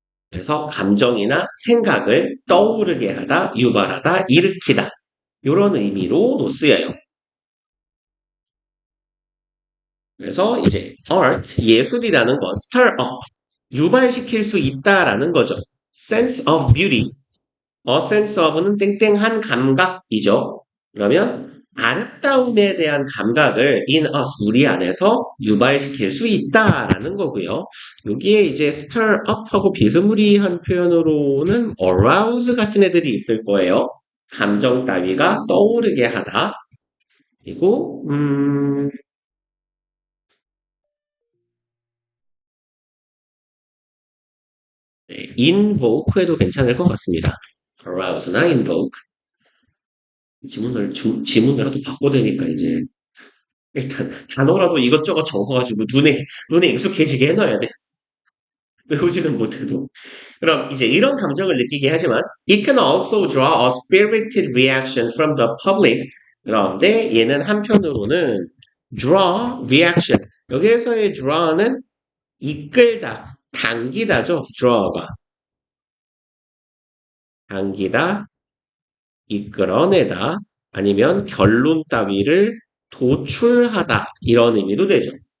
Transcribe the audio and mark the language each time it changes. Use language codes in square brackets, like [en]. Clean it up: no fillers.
[ko] 그래서 감정이나 생각을 떠오르게 하다, 유발하다, 일으키다. 이런 의미로도 쓰여요. 그래서 이제 art, 예술이라는 건 stir up, 유발시킬 수 있다라는 거죠. sense of beauty, a sense of는 땡땡한 감각이죠. 그러면 아름다움에 대한 감각을 in us, 우리 안에서 유발시킬 수 있다라는 거고요. 여기에 이제 stir up하고 비스무리한 표현으로는 arouse 같은 애들이 있을 거예요. 감정 따위가 떠오르게 하다. 그리고 네, invoke해도 괜찮을 것 같습니다. arouse나 invoke. 지문이라도 바꿔대니까 이제 일단 단어라도 이것저것 적어가지고 눈에 익숙해지게 해놔야 돼. 외우지는 못해도. 그럼 이제 이런 감정을 느끼게 하지만 [en] it can also draw a spirited reaction from the public. [ko] 그런데 얘는 한편으로는 draw reaction. 여기에서의 draw는 이끌다, 당기다죠. draw가 당기다, 이끌어내다, 아니면 결론 따위를 도출하다 이런 의미도 되죠.